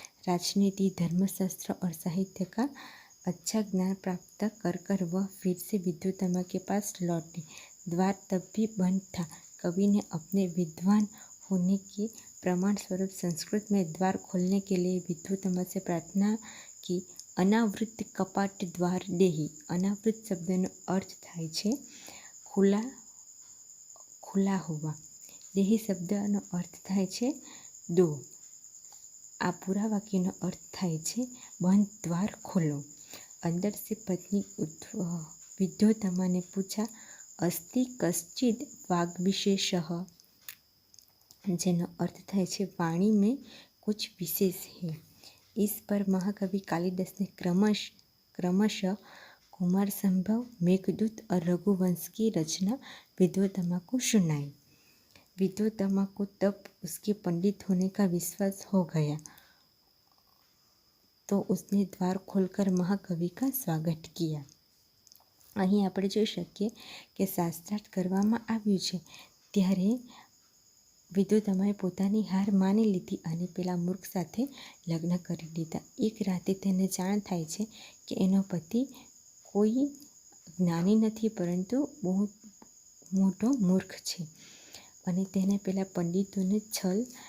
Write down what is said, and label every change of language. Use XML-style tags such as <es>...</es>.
<hi>राजनीति, धर्मशास्त्र और साहित्य का अच्छा ज्ञान प्राप्त कर वह फिर से विद्वतमा के पास लौटे. द्वार तब भी बंद था. कवि ने अपने विद्वान होने के प्रमाण स्वरूप संस्कृत में द्वार खोलने के लिए विद्वतमा से प्रार्थना की.</hi> <sa>अनावृत कपाट द्वार देही.</sa> <gu>अनावृत शब्दનો અર્થ થાય છે ખુલ્લા હોવા. દેહી શબ્દનો અર્થ થાય છે દો. આ પૂરા વાક્યનો અર્થ થાય છે બંધ દ્વાર ખોલો.</gu> <hi>अंदर से पत्नी विद्वतमा ने पूछा,</hi> <sa>अस्ति कश्चिद वाग विशेषः,</sa> <gu>જેનો અર્થ થાય છે</gu> <hi>વાણી में कुछ विशेष है. इस पर महाकवि कालिदास ने क्रमशः कुमार संभव, मेघदूत और रघुवंश की रचना विद्वतमा को सुनाई. विद्वतमा को तब उसके पंडित होने का विश्वास हो गया, तो उसने द्वार खोलकर महाकवि का स्वागत किया.</hi> <gu>અહીં આપણે જોઈ શકીએ કે શાસ્ત્રાર્થ કરવામાં આવ્યું છે ત્યારે વિદ્વતમાએ પોતાની હાર માની લીધી અને પેલા મૂર્ખ સાથે લગ્ન કરી દીધા. એક રાતે તેને જાણ થાય છે કે એનો પતિ કોઈ જ્ઞાની નથી, પરંતુ બહુ મોટો મૂર્ખ છે અને તેને પેલા પંડિતોને છલ</gu>